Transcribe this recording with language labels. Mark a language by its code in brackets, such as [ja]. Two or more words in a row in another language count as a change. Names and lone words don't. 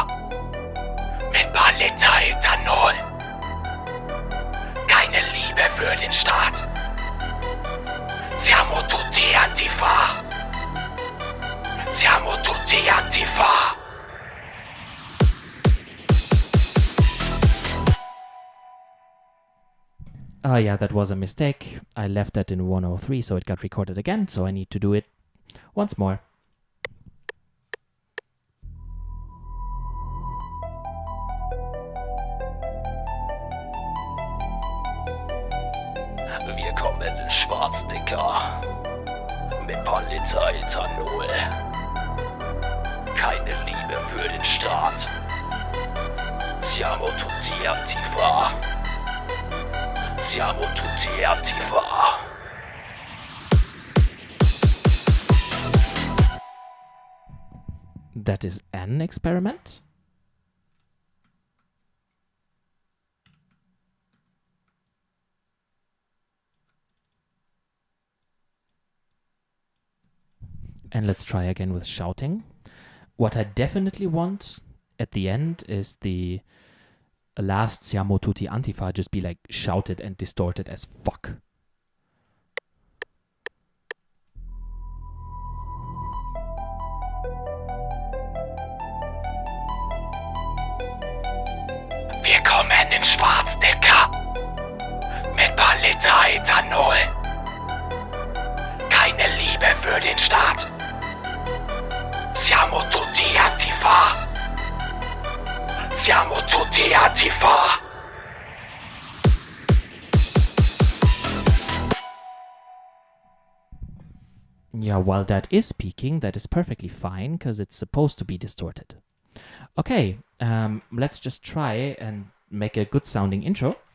[de] Mit paar Liter Ethanol. Keine Liebe für den Staat. [it] Siamo tutti Antifa. Siamo tutti Antifa. [en] Yeah, that was a mistake. I left that in 103, so it got recorded again, so I need to do it once more. [de] Wir kommen in Schwarz, Dicker. Mit paar Liter Ethanol. Keine Liebe für den Staat. [it] Siamo tutti Antifa. Siamo tutti Antifa. [en] That is an experiment. And let's try again with shouting. What I definitely want at the end is the last [it] Siamo Tutti Antifa [en] just be like shouted and distorted as fuck. [de] Wir kommen in Schwarz, Dicker. Mit paar Liter Ethanol. Keine Liebe für den Staat. [it] Siamo tutti Antifa. Siamo tutti Antifa. [en] Yeah, while that is speaking, that is perfectly fine because it's supposed to be distorted. Okay, let's just try and make a good sounding intro.